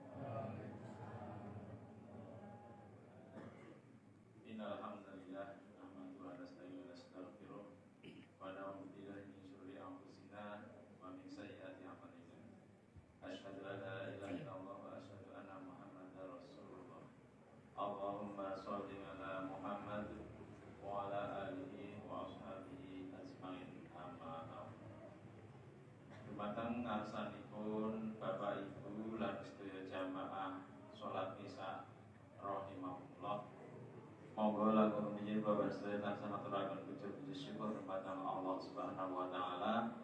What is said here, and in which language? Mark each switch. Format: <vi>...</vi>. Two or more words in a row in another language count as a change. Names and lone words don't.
<ar>إن الحمد لله نحمده ونستعينه ونستغفره ونعوذ بالله من شرور أنفسنا ومن سيئات أعمالنا. أشهد أن لا إله إلا الله وأشهد أن محمدا رسول الله. اللهم صل على محمد وعلى آله وأصحابه أجمعين. أما بعد.</ar> <jv>Dumateng ngarsanipun Bapak Ibu lan sedaya jamaah salat Isya rahimahullah. Monggo langsung rumiyin Bapak sedaya tansah aturaken puji syukur dumateng Allah</jv> <ar>سبحانه وتعالى.</ar>